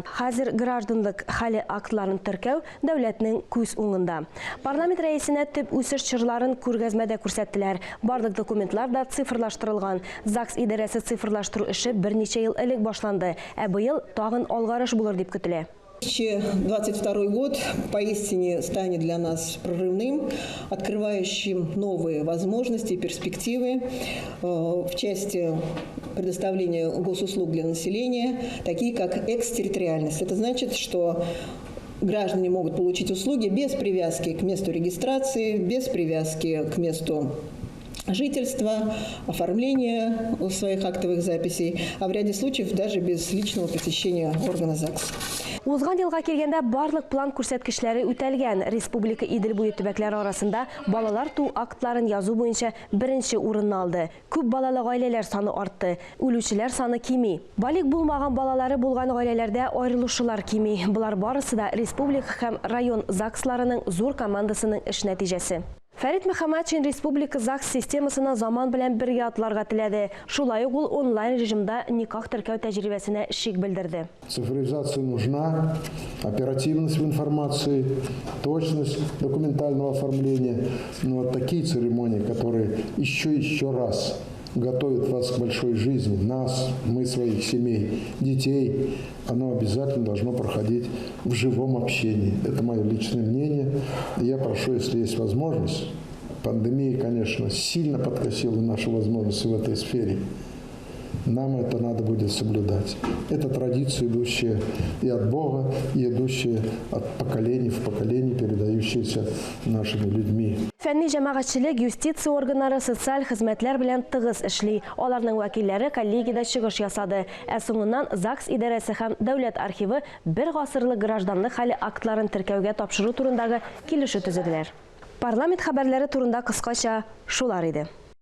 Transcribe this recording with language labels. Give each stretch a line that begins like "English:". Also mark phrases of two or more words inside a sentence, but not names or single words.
Tatar: Хәзер гражданлык хәле актларын теркәү дәүләтнең күз уңында. Парламент рәисенә төп үсеш чырларын күргәзмәдә күрсәттеләр. Барлык документлар да цифрлаштырылган. ЗАГС идарәсе цифрлаштыру эше берничә ел элек башланды, ә быел тагын алгарыш булыр дип көтелә.
Russian: 2022 год поистине станет для нас прорывным, открывающим новые возможности и перспективы в части предоставления госуслуг для населения, такие как экстерриториальность. Это значит, что граждане могут получить услуги без привязки к месту регистрации, без привязки к месту жительства, оформления своих актовых записей, а в ряде случаев даже без личного посещения органа ЗАГС.
Tatar: Узган елга келгәндә барлык план күрсәткечләре үтәлгән. Республика Идел буе төбәкләре арасында балалар туу актларын язу буенча беренче урынны алды. Күп балалы гаиләләр саны артты, үлүчеләр саны кими. Балик булмаган балалары булган гаиләләрдә аерылышулар кими. Булар барысы да республика һәм район ЗАГСларының зур командасының эш нәтиҗәсе. Фәрит Мөхәммәтшин республика ЗАГС системасына заман белән бергә атларга теләде. Шулай ук ул онлайн режимда никах теркәү тәҗрибәсенә шик белдерде.
Russian: Цифровизация нужна, оперативность в информации, точность документального оформления. Но вот такие церемонии, которые еще раз готовят вас к большой жизни, нас, мы, своих семей, детей, оно обязательно должно проходить в живом общении. Это мое личное мнение. И я прошу, если есть возможность, пандемия, конечно, сильно подкосила наши возможности в этой сфере. Нам это надо будет соблюдать. Это традиция, идущая и от Бога, и идущая от поколения в поколение, передающаяся нашими людьми.
Tatar: Фәнни җәмәгатьчелек, юстиция органнары социаль хезмәтләр белән тыгыз эшли. Аларның вәкилләре коллегиядә чыгыш ясады. Ә соңыннан ЗАГС идарәсе һәм дәүләт архивы бер гасырлык гражданлык хәле актларын теркәүгә тапшыру турындагы килешү төзеделәр. Парламент хәбәрләре турында кыскача шулар иде.